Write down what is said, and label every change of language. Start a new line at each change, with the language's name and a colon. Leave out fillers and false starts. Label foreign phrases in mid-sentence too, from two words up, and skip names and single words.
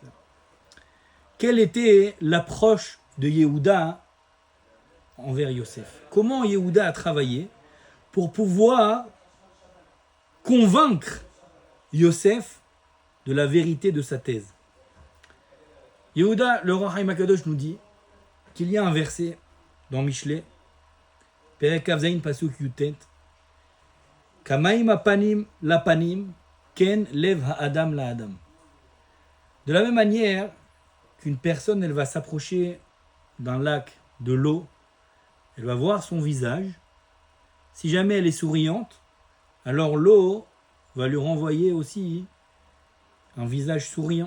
French: Quelle était l'approche de Yehuda envers Yosef? Comment Yehuda a travaillé pour pouvoir convaincre Yosef de la vérité de sa thèse? Yehuda, le roi Haïm Akadosh nous dit qu'il y a un verset dans Michelet,
Hebrew: פרק כז פסוק יט, כמים הפנים לפנים, כן לב האדם לאדם. De la même manière qu'une personne, elle va s'approcher d'un lac, de l'eau, elle va voir son visage. Si jamais elle est souriante, alors l'eau va lui renvoyer aussi un visage souriant.